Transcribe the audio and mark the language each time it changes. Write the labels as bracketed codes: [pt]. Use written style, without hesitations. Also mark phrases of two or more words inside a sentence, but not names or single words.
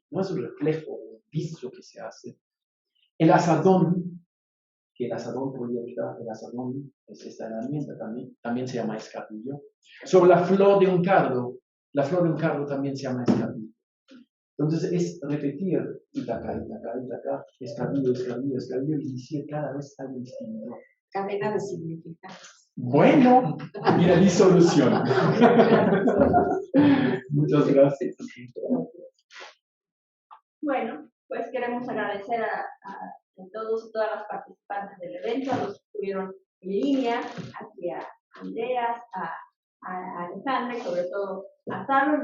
[es] No es un reflejo, un viso que se hace. El asadón, que el asadón proyecta, el asadón es esta herramienta también se llama escardillo. Sobre la flor de un cardo, la flor de un cardo también se llama escardillo. Entonces es repetir Itaca, escardillo, escardillo, escardillo y decir cada vez algo distinto. Cadena de significados. Bueno, mira, disolución. Muchas gracias. Bueno, pues queremos agradecer a todos y todas las participantes del evento, a los que estuvieron en línea, aquí a Andreas, a Alejandra y sobre todo a Salo.